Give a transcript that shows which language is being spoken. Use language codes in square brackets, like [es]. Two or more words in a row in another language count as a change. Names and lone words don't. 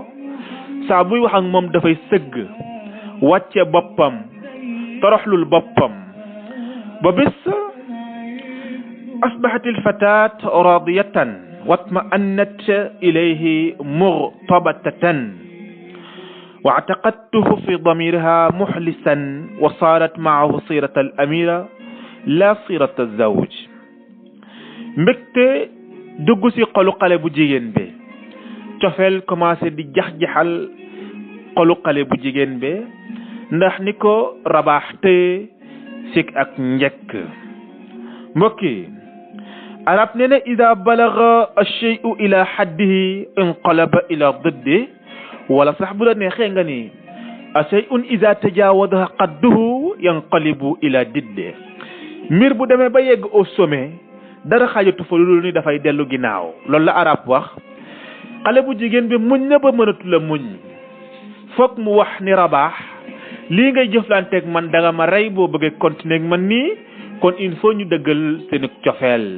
[wo] saa buy wax ak moom dafay sëgg wàcce boppam toroxlul boppam ba bis [ar] أصبحت الفتاة راضية واطمأنت إليه مرتبطة واعتقدته في ضميرها محلسا وصارت معه صيرة الأميرة لا صيرة الزوج. [wo] mbégte dugg ci xolu xale bu jigéen bi, cofeel commencé di jax-jaxal xolu xale bu jigéen bi ndax ni ko Rabax téye sik ak njëkk. mbokki arab nee na [ar] إذا بلغ الشيء إلى حده انقلب إلى ضده, [wo] wala sax bu la neexee nga ni [ar] شيء إذا تجاوز حده ينقلب إلى ضده. [wo] mbir bu demee ba yegg [fr] au sommet [wo] dara xaajatu fa lu ni dafay dellu ginnaaw. loolu la arab wax. xale bu jigéen bi muñ na ba mënatu la muñ, foog mu wax ni Rabax lii ngay jëflanteeg man danga ma rey boo bëggee continuer ak man nii, kon [fr] il faut [wo] ñu dëggal seen cofeel.